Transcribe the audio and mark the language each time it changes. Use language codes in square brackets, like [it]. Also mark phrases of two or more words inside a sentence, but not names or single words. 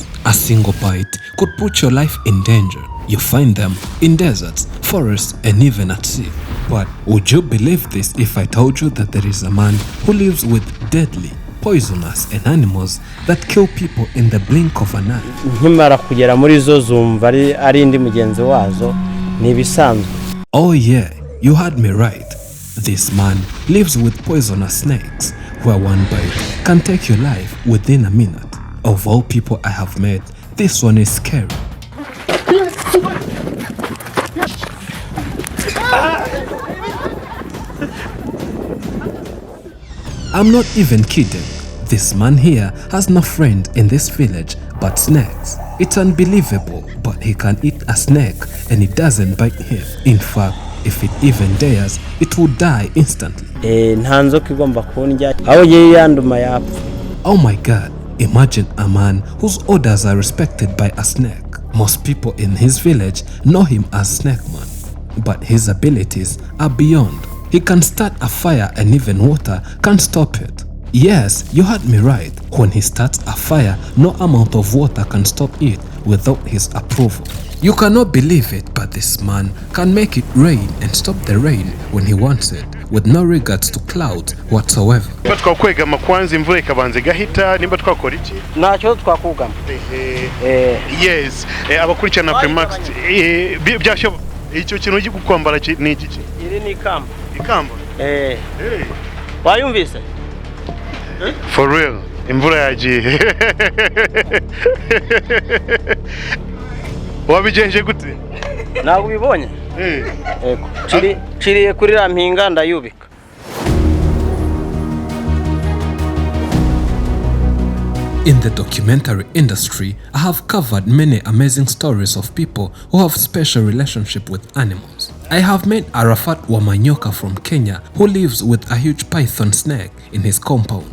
[en] A single bite could put your life in danger. You find them in deserts, forests, and even at sea. But would you believe this if I told you that there is a man who lives with deadly, poisonous, and animals that kill people in the blink of an eye? [rw] Nkimara kugera muri zo zumva ari indi mugenzi wazo nibisanzwe. [en] Oh yeah, you heard me right. This man lives with poisonous snakes, where one bite can take your life within a minute. Of all people I have met, this one is scary. I'm not even kidding. This man here has no friend in this village but snakes. It's unbelievable, but he can eat a snake and it doesn't bite him. In fact, if it even dares, it will die instantly. [rw] Nta nzoka igomba kundya aho ye yanduma yapfa. [en] Oh my god, imagine a man whose orders are respected by a snake. Most people in his village know him as Snakeman, but his abilities are beyond. He can start a fire and even water can't stop it. Yes, you heard me right. When he starts a fire, no amount of water can stop it without his approval. You cannot believe it, but this man can make it rain and stop the rain when he wants it, with no regards to clouds whatsoever. [rw] Twakwegama kwanza imvura ikabanza igahita nimba twakora iki? Ntacyo twakugama. Yes, abakurikirana Afrimax byasho icyo kintu ugiye kwambara ni iki? Iri ni ikamba. Ikamba? Wayumvise? [en] For real, [rw] imvura yagiye. Wabigenje gute? Ntabwo ubibonye? Yego. Ciriye kuri rampinga ndayubika. [en] In the documentary industry, I have covered many amazing stories of people who have special relationship with animals. I have met Arafat Wamanyoka from Kenya, who lives with a huge python snake in his compound.